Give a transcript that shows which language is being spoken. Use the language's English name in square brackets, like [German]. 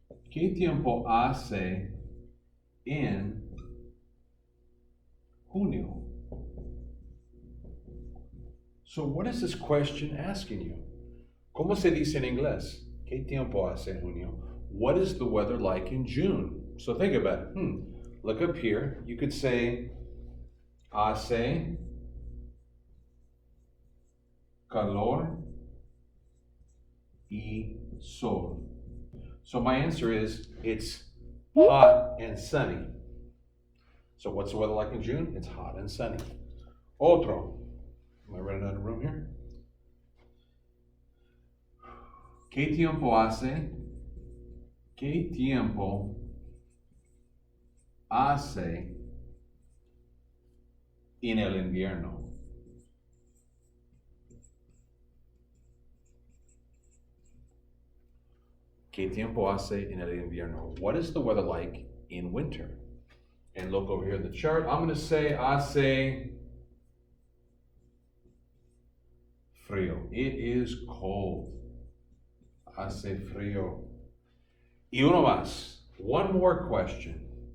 [Spanish] ¿Qué tiempo hace en junio? [English] So, what is this question asking you? [Spanish] ¿Cómo se dice en inglés? ¿Qué tiempo hace en junio? [English] What is the weather like in June? So think about it. Look up here. You could say, [Spanish] hace calor y sol. [English] So my answer is, it's hot and sunny. So what's the weather like in June? It's hot and sunny. Otro. Am I running out of room here? [Spanish] ¿Qué tiempo hace? ¿Qué tiempo hace en el invierno? ¿Qué tiempo hace en el invierno? [English] What is the weather like in winter? And look over here at the chart. I'm going to say [Spanish] hace frío. [English] It is cold. [Spanish] Hace frío. Y uno más. [English] One more question.